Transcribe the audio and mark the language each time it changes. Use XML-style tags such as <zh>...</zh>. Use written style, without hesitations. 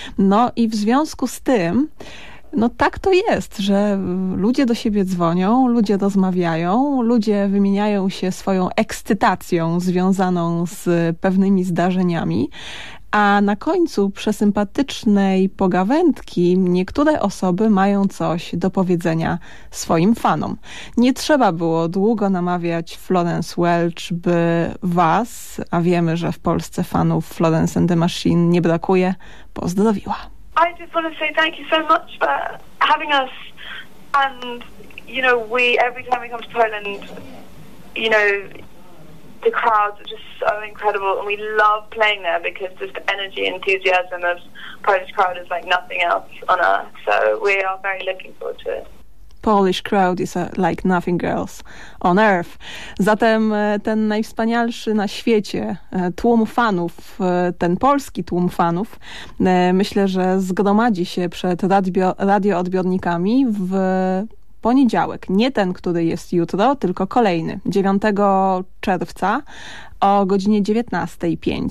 <pl>No i w związku z tym, no tak to jest, że ludzie do siebie dzwonią, ludzie rozmawiają, ludzie wymieniają się swoją ekscytacją związaną z pewnymi zdarzeniami, a na końcu przesympatycznej pogawędki niektóre osoby mają coś do powiedzenia swoim fanom. Nie trzeba było długo namawiać Florence Welch, by was, a wiemy, że w Polsce fanów Florence and the Machine nie brakuje, pozdrowiła.</pl> <en>I just want to say thank you so much for having us, and you know, we, every time we come to Poland, you know, the crowds are just so incredible, and we love playing there because just the energy and enthusiasm of Polish crowd is like nothing else on earth, so we are very looking forward to it. Polish crowd is like nothing else on earth.</en> <pl>Zatem ten najwspanialszy na świecie tłum fanów, ten polski tłum fanów, myślę, że zgromadzi się przed radioodbiornikami w poniedziałek. Nie ten, który jest jutro, tylko kolejny. 9 czerwca o godzinie 19:05.</pl>